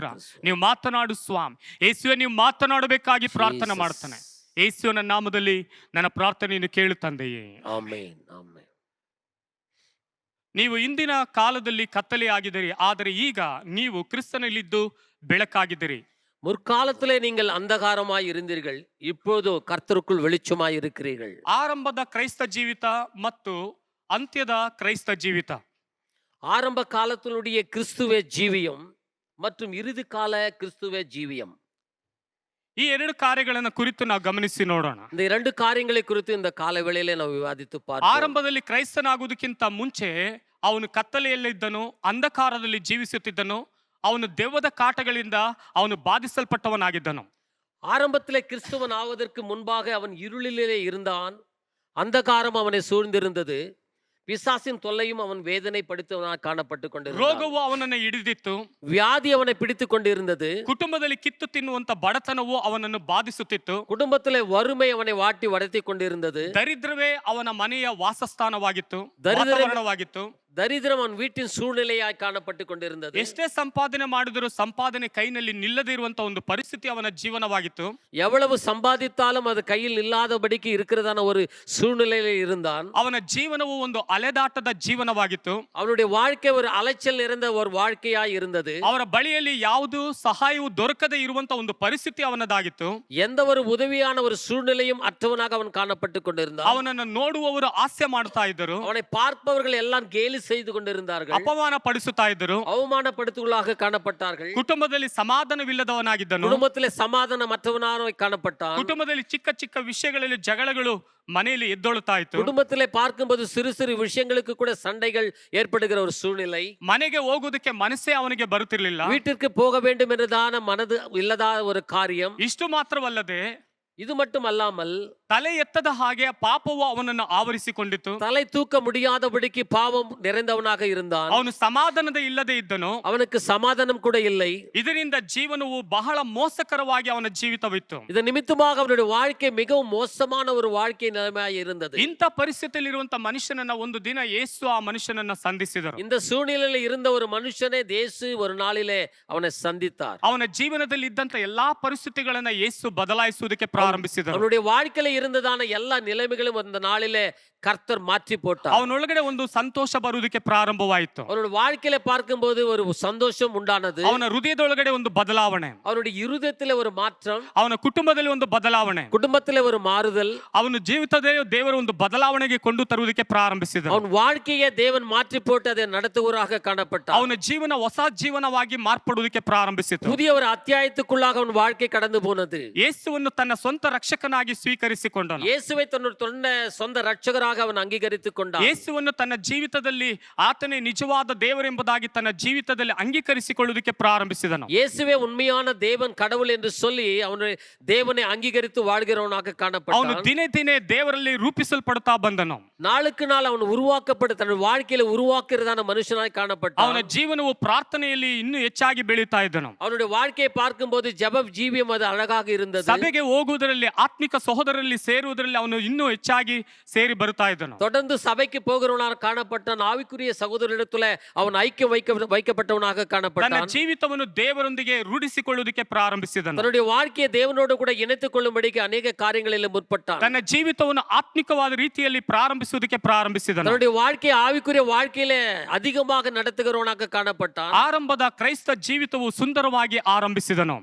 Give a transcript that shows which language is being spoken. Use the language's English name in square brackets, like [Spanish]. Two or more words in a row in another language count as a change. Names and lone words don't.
[Kannada] ನೀವು ಮಾತನಾಡು ಸ್ವಾಮಿ. ಯೇಸುವೆ, ನೀವು ಮಾತನಾಡಬೇಕಾಗಿ ಪ್ರಾರ್ಥನೆ ಮಾಡ್ತಾನೆ. ಯೇಸುವಿನ ನಾಮದಲ್ಲಿ ನನ್ನ ಪ್ರಾರ್ಥನೆಯನ್ನು ಕೇಳು ತಂದೆಯೇ. ಆಮೆನ್, ಆಮೆನ್. ನೀವು ಇಂದಿನ ಕಾಲದಲ್ಲಿ ಕತ್ತಲೆಯಾಗಿದ್ದೀರಿ, ಆದರೆ ಈಗ ನೀವು ಕ್ರಿಸ್ತನಲ್ಲಿದ್ದು ಬೆಳಕಾಗಿದ್ದೀರಿ. [Tamil] முற்காலத்திலே நீங்கள் அந்தகாரமாய் இருந்தீர்கள், இப்போது கர்த்தருக்குள் வெளிச்சமாய் இருக்கிறீர்கள். [Kannada] ಆರಂಭದ ಕ್ರೈಸ್ತ ಜೀವಿತ ಮತ್ತು ಅಂತ್ಯದ ಕ್ರೈಸ್ತ ಜೀವಿತ. [Tamil] ஆரம்ப காலத்தினுடைய கிறிஸ்துவே ஜீவியம் மற்றும் இறுதி கால கிறிஸ்துவே ஜீவியம். [Kannada] ಈ ಎರಡು ಕಾರ್ಯಗಳನ್ನು ಕುರಿತು ನಾವು ಗಮನಿಸಿ ನೋಡೋಣ. [Tamil] இந்த இரண்டு காரியங்களை குறித்து இந்த கால வேளையிலே [Kannada] ನಾವು ವಿವಾದಿತು [Tamil] பார்ப்போம். [Kannada] ಆರಂಭದಲ್ಲಿ ಕ್ರೈಸ್ತನಾಗುವುದಕ್ಕಿಂತ ಮುಂಚೆ ಅವನು ಕತ್ತಲೆಯಲ್ಲಿದ್ದನು, ಅಂಧಕಾರದಲ್ಲಿ ಜೀವಿಸುತ್ತಿದ್ದನು. ಅವನು ದೆವ್ವದ ಕಾಟಗಳಿಂದ ಅವನು ಬಾಧಿಸಲ್ಪಟ್ಟವನಾಗಿದ್ದನು. [Tamil] ஆரம்பத்திலே கிறிஸ்துவன் ஆவதற்கு முன்பாக அவன் இருளிலே இருந்தான். அந்தகாரம் அவனை சூழ்ந்திருந்தது. பிசாசின் தொல்லையும் அவன் வேதனை படுத்தவனாக காணப்பட்டு கொண்டிருந்தான். [Kannada] ರೋಗವು ಅವನನ್ನು ಹಿಡಿದಿತ್ತು. [Tamil] வியாதி அவனை பிடித்து கொண்டிருந்தது. [Kannada] ಕುಟುಂಬದಲ್ಲಿ ಕಿತ್ತು ತಿನ್ನುವಂತ ಬಡತನವು ಅವನನ್ನು ಬಾಧಿಸುತ್ತಿತ್ತು. [Tamil] குடும்பத்திலே வறுமை அவனை வாட்டி வதைத்து கொண்டிருந்தது. [Kannada] ದರಿದ್ರವೇ ಅವನ ಮನೆಯ ವಾಸಸ್ಥಾನವಾಗಿತ್ತು, ದರಿದ್ರ- ವಾತಾವರಣವಾಗಿತ್ತು. [Tamil] தரித்திரம் அவன் வீட்டின் சூழ்நிலையாய் காணப்பட்டு கொண்டிருந்தது. [Kannada] ಎಷ್ಟೇ ಸಂಪಾದನೆ ಮಾಡಿದರೂ ಸಂಪಾದನೆ ಕೈನಲ್ಲಿ ನಿಲ್ಲದೇ ಇರುವಂತ ಒಂದು ಪರಿಸ್ಥಿತಿ ಅವನ ಜೀವನವಾಗಿತ್ತು. [Tamil] எவ்வளவு சம்பாதித்தாலும் அது கையில் இல்லாதபடிக்கு இருக்கிறதான ஒரு சூழ்நிலையில இருந்தான். [Kannada] ಅವನ ಜೀವನವು ಒಂದು ಅಲೆದಾಟದ ಜೀವನವಾಗಿತ್ತು. [Tamil] அவனுடைய வாழ்க்கை ஒரு அலைச்சல் நிறைந்த ஒரு வாழ்க்கையாய் இருந்தது. [Kannada] ಅವರ ಬಳಿಯಲ್ಲಿ ಯಾವುದು ಸಹಾಯವು ದೊರಕದೇ ಇರುವಂತ ಒಂದು ಪರಿಸ್ಥಿತಿ ಅವನದಾಗಿತ್ತು. [Tamil] எந்த ஒரு உதவியான ஒரு சூழ்நிலையும் அற்றவனாக அவன் காணப்பட்டு கொண்டிருந்தான். [Kannada] ಅವನನ್ನು ನೋಡುವವರು ಹಾಸ್ಯ ಮಾಡ್ತಾ ಇದ್ದರು. [Tamil] அவனை பார்ப்பவர்கள் எல்லாம் கேலி செய்து கொண்டிருந்தார்கள். [Kannada] ಅಪಮಾನ ಪಡಿಸುತ್ತಾ ಇದ್ದರು. [Tamil] அவமானப்படுத்துகளாக காணப்பட்டார்கள். [Kannada] ಕುಟುಂಬದಲ್ಲಿ ಸಮಾಧಾನವಿಲ್ಲದವನಾಗಿದ್ದನು. [Tamil] குடும்பத்திலே சமாதானமற்றவனாக காணப்பட்டான். [Kannada] ಕುಟುಂಬದಲ್ಲಿ ಚಿಕ್ಕ ಚಿಕ್ಕ ವಿಷಯಗಳಲ್ಲಿ ಜಗಳಗಳು ಮನೆಯಲ್ಲಿ ಎದ್ದೊಳ್ತಾ ಇತ್ತು. [Tamil] குடும்பத்திலே பார்க்கும்போது சிறு சிறு விஷயங்களுக்கு கூட சண்டைகள் ஏற்படுகிற ஒரு சூழ்நிலை. [Kannada] ಮನೆಗೆ ಹೋಗುವುದಕ್ಕೆ ಮನಸ್ಸೇ ಅವನಿಗೆ ಬರುತ್ತಿರಲಿಲ್ಲ. [Tamil] வீட்டிற்கு போக வேண்டும் என்றதான மனது இல்லதா ஒரு காரியம். [Kannada] ಇಷ್ಟು ಮಾತ್ರವಲ್ಲದೆ [Tamil] இது மட்டும் அல்லாமல் [Kannada] ತಲೆ ಎತ್ತದ ಹಾಗೆ ಪಾಪವು ಅವನನ್ನು ಆವರಿಸಿಕೊಂಡಿತು. [Tamil] தலை தூக்க முடியாதபடிக்கு பாவம் நிறைந்தவனாக இருந்தான். [Kannada] ಅವನು ಸಮಾಧಾನದ ಇಲ್ಲದೆ ಇದ್ದನು. [Tamil] அவனுக்கு சமாதானம் கூட இல்லை. [Kannada] ಇದರಿಂದ ಜೀವನವು ಬಹಳ ಮೋಸಕರವಾಗಿ ಅವನ ಜೀವಿತವಿತ್ತು. [Tamil] இது நிமித்தமாக அவனுடைய வாழ்க்கை மிகவும் மோசமான ஒரு வாழ்க்கை நிலைமையாக இருந்தது. [Kannada] ಇಂಥ ಪರಿಸ್ಥಿತಿಯಲ್ಲಿರುವಂತ ಮನುಷ್ಯನನ್ನ ಒಂದು ದಿನ ಯೇಸು ಆ ಮನುಷ್ಯನನ್ನ ಸಂಧಿಸಿದರು. [Tamil] இந்த சூழ்நிலையில் இருந்த ஒரு மனுஷனை தேசு ஒரு நாளிலே அவனை சந்தித்தார். [Kannada] ಅವನ ಜೀವನದಲ್ಲಿ ಇದ್ದಂತ ಎಲ್ಲಾ ಪರಿಸ್ಥಿತಿಗಳನ್ನ ಯೇಸು ಬದಲಾಯಿಸುವುದಕ್ಕೆ ಪ್ರಾರಂಭಿಸಿದರು. [Tamil] அவனுடைய வாழ்க்கையில இருந்ததான எல்லா நிலைமைகளும் அந்த நாளிலே கர்த்தர் மாற்றி போட்டார். [Kannada] ಅವನೊಳಗಡೆ ಒಂದು ಸಂತೋಷ ಬರುವುದಕ್ಕೆ ಪ್ರಾರಂಭವಾಯಿತು. [Tamil] அவனுடைய வாழ்க்கையில பார்க்கும்போது ஒரு சந்தோஷம் உண்டானது. [Kannada] ಅವನ ಹೃದಯದೊಳಗಡೆ ಒಂದು ಬದಲಾವಣೆ. [Tamil] அவனுடைய இருதயத்திலே ஒரு மாற்றம். [Kannada] ಅವನ ಕುಟುಂಬದಲ್ಲಿ ಒಂದು ಬದಲಾವಣೆ. [Tamil] குடும்பத்திலே ஒரு மாறுதல். [Kannada] ಅವನ ಜೀವಿತದಲ್ಲಿ ದೇವರ ಒಂದು ಬದಲಾವಣೆಗೆ ಕೊಂಡು ತರುವುದಕ್ಕೆ ಪ್ರಾರಂಭಿಸಿದರು. [Tamil] அவன் வாழ்க்கையை தேவன் மாற்றி போட்டு அதை நடத்துவராக காணப்பட்டார். [Kannada] ಅವನ ಜೀವನ ಹೊಸ ಜೀವನವಾಗಿ ಮಾರ್ಪಡುವುದಕ್ಕೆ ಪ್ರಾರಂಭಿಸಿತು. [Tamil] புதிய ஒரு அத்தியாயத்துக்குள்ளாக அவன் வாழ்க்கை கடந்து போனது. [Kannada] ಯೇಸುವನ್ನು ತನ್ನ ಸ್ವಂತ ರಕ್ಷಕನಾಗಿ ಸ್ವೀಕರಿಸಿಕೊಂಡನು. [Tamil] இயேசுவை தன்னுடைய சொந்த ரட்சகராக அவன் அங்கீகரித்துக் கொண்டான். [Kannada] ಯೇಸುವನ್ನು ತನ್ನ ಜೀವಿತದಲ್ಲಿ ಆತನೇ ನಿಜವಾದ ದೇವರೆಂಬುದಾಗಿ ತನ್ನ ಜೀವಿತದಲ್ಲಿ ಅಂಗೀಕರಿಸಿಕೊಳ್ಳುವುದಕ್ಕೆ ಪ್ರಾರಂಭಿಸಿದನು. [Tamil] இயேசுவே உண்மையான தேவன் கடவுள் என்று சொல்லி அவனை தேவனை அங்கீகரித்து வாழ்கிறவனாக [Kannada] ಅವನು [Tamil] காணப்பட்டான். [Kannada] ದಿನೇ ದಿನೇ ದೇವರಲ್ಲಿ ರೂಪಿಸಲ್ಪಡುತ್ತಾ ಬಂದನು. [Tamil] நாளுக்கு நாள் அவன் உருவாக்கப்பட்டு தன் வாழ்க்கையில உருவாக்குறதான மனுஷனாய் காணப்பட்டான். [Kannada] ಅವನ ಜೀವನವು ಪ್ರಾರ್ಥನೆಯಲ್ಲಿ ಇನ್ನೂ ಹೆಚ್ಚಾಗಿ ಬೆಳೀತಾ ಇದ್ದನು. [Tamil] அவனுடைய வாழ்க்கையை பார்க்கும்போது ஜெப ஜீவியம் அது அழகாக இருந்தது. [Kannada] ಸಭೆಗೆ ಹೋಗುವುದರಲ್ಲಿ ಆತ್ಮಿಕ ಸಹೋದರರಲ್ಲಿ ಸೇರುವುದರಲ್ಲಿ ಅವನು ಇನ್ನೂ ಹೆಚ್ಚಾಗಿ ಸೇರಿ ಬರುತ್ತಾ ಇದ್ದನು. [Tamil] தொடர்ந்து சபைக்கு போகிறவனாக காணப்பட்டான். ஆவிக்குரிய சகோதரரிடத்துல அவன் ஐக்கியம் வைக்கப்பட்டவனாக [Kannada] ತನ್ನ [Tamil] காணப்பட்டான். [Kannada] ಜೀವಿತವನ್ನು ದೇವರೊಂದಿಗೆ ರೂಢಿಸಿಕೊಳ್ಳುವುದಕ್ಕೆ ಪ್ರಾರಂಭಿಸಿದನು. [Tamil] தன்னுடைய வாழ்க்கையை தேவனோடு கூட இணைத்துக் கொள்ளும்படிக்கு அநேக காரியங்களில் முற்பட்டான். [Kannada] ತನ್ನ ಜೀವಿತವನ್ನು ಆತ್ಮಿಕವಾದ ರೀತಿಯಲ್ಲಿ ಪ್ರಾರಂಭಿಸುವುದಕ್ಕೆ ಪ್ರಾರಂಭಿಸಿದನು. [Tamil] தன்னுடைய வாழ்க்கையை ஆவிக்குரிய வாழ்க்கையில அதிகமாக நடத்துகிறவனாக காணப்பட்டான். [Kannada] ಆರಂಭದ ಕ್ರೈಸ್ತ ಜೀವಿತವು ಸುಂದರವಾಗಿ ಆರಂಭಿಸಿದನು.